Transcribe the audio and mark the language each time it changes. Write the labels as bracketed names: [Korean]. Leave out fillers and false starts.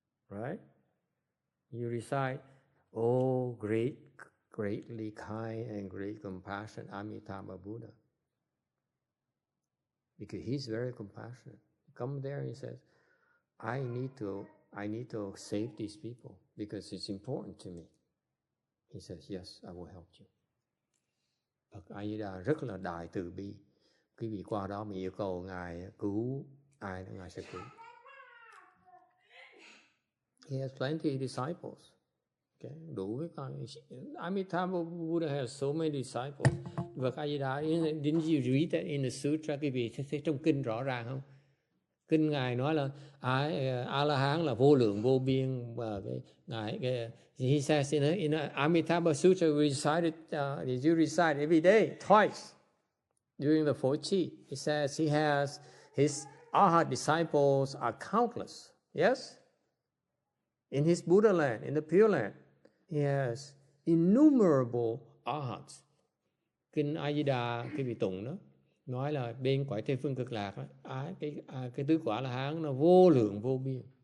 [English] Right? You recite, oh greatly kind and great compassion, Amitabha Buddha. because he's very compassionate. Come there and he says, I need to save these people because it's important to me. He says, yes, I will help you. [Vietnamese] Phật A Di Đà rất là đại từ bi. Quý vị qua đó mà yêu cầu Ngài cứu ai đó Ngài sẽ cứu. [English] He has plenty of disciples. Okay, [Vietnamese] đủ với con. [English] Amitabha Buddha has so many disciples. Phật A Di Đà, didn't you read that in the sutra? [Vietnamese] Quý vị thấy trong kinh rõ ràng không? Kinh Ngài nói là A La Hán là vô lượng vô biên, và [English] he says in Amitabha Sutra we recited, you recite every day twice during the [Vietnamese] Phổ Chi. [English] It says he has his Arhat disciples are countless. Yes, in his Buddha land, in the Pure Land, he has innumerable Arhats. [Vietnamese] Kinh A Di Đà cái vị tụng đó nói là bên cõi Tây Phương Cực Lạc đó, cái tứ quả La Hán nó vô lượng vô biên.